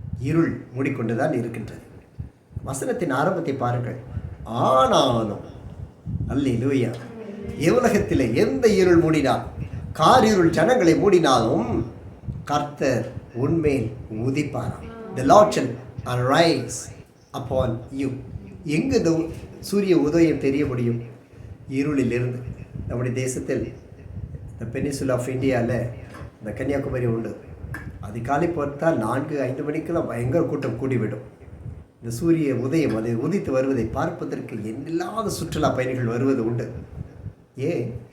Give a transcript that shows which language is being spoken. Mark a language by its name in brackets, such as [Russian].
[Tamil] இருள் மூடிக்கொண்டு தான் இருக்கின்றது. வசனத்தின் ஆரம்பத்தை பாருங்கள். ஆனாலும், அல்லேலூயா, உலகத்தில் எந்த இருள் மூடினால், காரிருள் ஜனங்களை மூடினாலும் கர்த்தர் உன்மேல் உதிப்பாராம். [English] The Lord shall arise upon you. [Tamil] எங்கு இந்த சூரிய உதயம் தெரிய முடியும்? இருளிலிருந்து. நம்முடைய தேசத்தில் இந்த பெனிசுலா ஆஃப் இந்தியாவில் இந்த கன்னியாகுமரி உண்டு. அதிகாலை பார்த்தால் 4-5 மணிக்கெல்லாம் பயங்கர கூட்டம் கூடிவிடும். இந்த சூரிய உதயம் அது உதித்து வருவதை பார்ப்பதற்கு எண்ணில்லாத சுற்றுலா பயணிகள் வருவது உண்டு. ஏன்?